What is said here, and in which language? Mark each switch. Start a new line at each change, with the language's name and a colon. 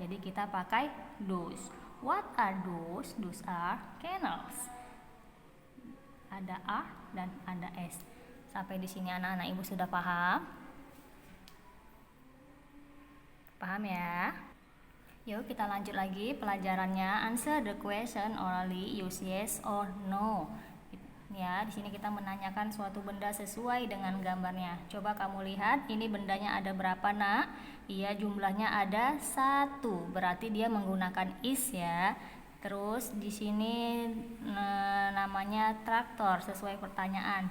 English: Jadi kita pakai those. What are those? Those are canals.
Indonesian: Ada a dan ada s. Sampai di sini anak-anak ibu sudah paham? Paham ya? Yuk kita lanjut lagi pelajarannya.
English: Answer the question orally, use yes or no.
Indonesian: Ya, di sini kita menanyakan suatu benda sesuai dengan gambarnya. Coba kamu lihat, ini bendanya ada berapa, Nak? Iya, jumlahnya ada 1. Berarti dia menggunakan is ya. Terus di sini namanya traktor sesuai pertanyaan.